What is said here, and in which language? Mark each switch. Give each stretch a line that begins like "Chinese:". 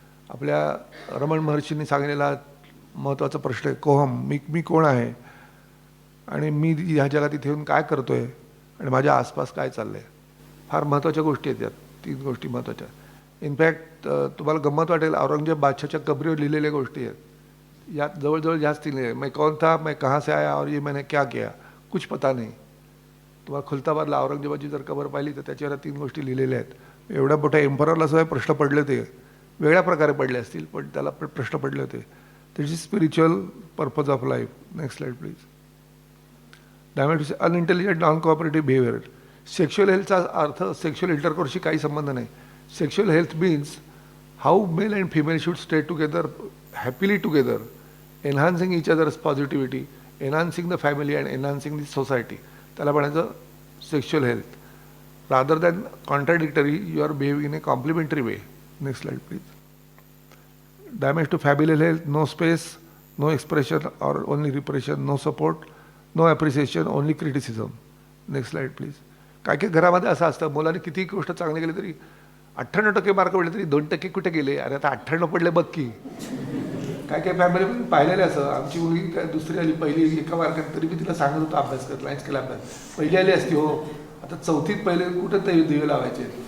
Marathi: आपल्या रमण महर्षींनी सांगलेला महत्त्वाचा प्रश्न आहे कोहम, मी कोण आहे आणि मी ह्या जगात इथे येऊन काय करतो आहे आणि माझ्या आसपास काय चाललं आहे. फार महत्त्वाच्या गोष्टी आहेत यात, 3 गोष्टी महत्त्वाच्या. इनफॅक्ट तुम्हाला गंमत वाटेल, औरंगजेब बादशाहच्या कबरीवर लिहिलेल्या गोष्टी आहेत यात जवळजवळ जास्त लिहिले.
Hindi: मैं कौन था, मैं कहाँ से आया और ये मैंने क्या किया, कुछ पता नाही.
Marathi: तुम्हाला खुलताबादला औरंगजेबाची जर कबर पाहिली तर त्याच्यावर 3 गोष्टी लिहिलेल्या आहेत. एवढ्या मोठ्या एम्पररला सुद्धा प्रश्न पडले होते, वेगळ्या प्रकारे पडले असतील पण त्याला प्रश्न पडले होते.
English: This is spiritual purpose of life. Next slide please. Damage unintelligent non cooperative behaviour.
Marathi: Sexual हेल्थचा अर्थ सेक्शुअल इंटरकोर्सशी काही संबंध नाही.
English: Sexual health means how male and female should stay together happily together, enhancing each other's positivity, enhancing the family and enhancing the society.
Marathi: त्याला म्हणायचं sexual health.
English: rather than contradictory, you are behaving in a complementary way. Next slide please. Damage to familial health, no space, no expression or only repression, no support, no appreciation, only criticism. Next slide please.
Marathi: काय काय घरामध्ये असं असतं, मुलाने किती गोष्ट चांगली केली तरी 98% मार्क पडले तरी 2% कुठे गेले, अरे आता 98 पडले बघ की. काय काय फॅमिली पाहिलेले असं, आमची मुलगी काय दुसरी आली, पहिली एका मार्कात तरी मी तिला सांगत होतो अभ्यास कर, लाईन्स केला अभ्यास, पहिली आली असती हो, आता 4थीत पहिले कुठं ते दिवे लावायचे.